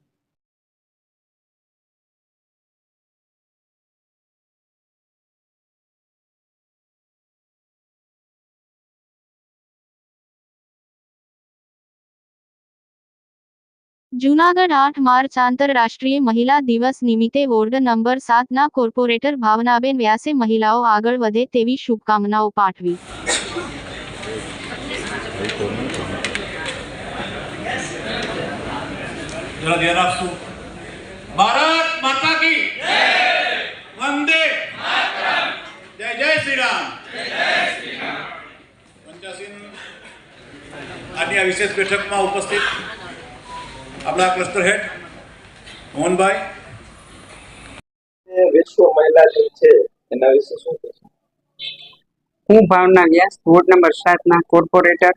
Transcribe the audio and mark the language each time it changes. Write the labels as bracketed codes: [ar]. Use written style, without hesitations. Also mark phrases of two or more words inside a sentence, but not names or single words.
[gu] જૂનાગઢ 8 માર્ચ આંતરરાષ્ટ્રીય મહિલા દિવસ નિમિત્તે વોર્ડ નંબર 7ના કોર્પોરેટર ભાવનાબેન વ્યાસે મહિલાઓ આગળ વધે તેવી શુભકામનાઓ પાઠવી. [hi] भारत माता की वंदे जय जय श्री राम. [gu] पंचासीन આજની આ વિશેષ બેઠકમાં ઉપસ્થિત આપણા ક્લસ્ટર હેડ મોહનભાઈ, વિશ્વ મહિલા દિન છે એના વિશે શું કહેશો? હું ભાવના વ્યાસ, વોર્ડ નંબર 7ના કોર્પોરેટર.